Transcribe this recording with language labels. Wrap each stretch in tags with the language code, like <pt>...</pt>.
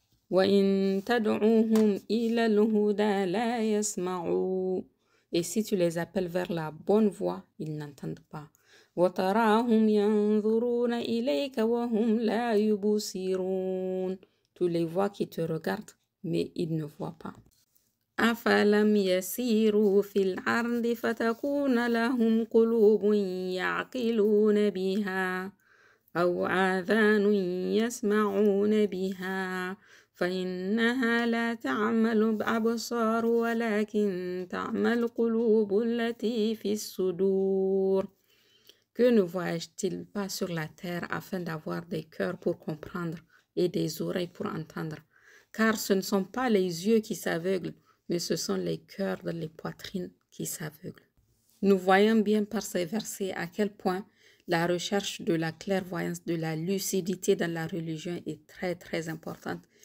<ar>وَإِن تَدْعُوهُمْ إِلَى الْهُدَى لَا يَسْمَعُوا.</ar> <fr>Et si tu les appelles vers la bonne voie, ils n'entendent pas.</fr> <ar>وَتَرَاهُمْ يَنْظُرُونَ إِلَيْكَ وَهُمْ لَا يُبْصِرُونَ.</ar> <fr>Tu les vois qui te regardent, mais ils ne voient pas.</fr> <ar>أَفَلَمْ يَسِيرُوا فِي الْأَرْضِ فَتَكُونَ لَهُمْ قُلُوبٌ يَعْقِلُونَ بِهَا أَوْ آذَانٌ يَسْمَعُونَ بِهَا فإنها لا تعمى الأبصار ولكن تعمى القلوب التي في الصدور.</ar> <fr>Que ne voyage-t-il pas sur la terre afin d'avoir des cœurs pour comprendre et des oreilles pour entendre? Car ce ne sont pas les yeux qui s'aveuglent, mais ce sont les cœurs dans les poitrines qui s'aveuglent. Nous voyons bien par ces versets à quel point la recherche de la clairvoyance, de la lucidité dans la religion est très très importante.</fr>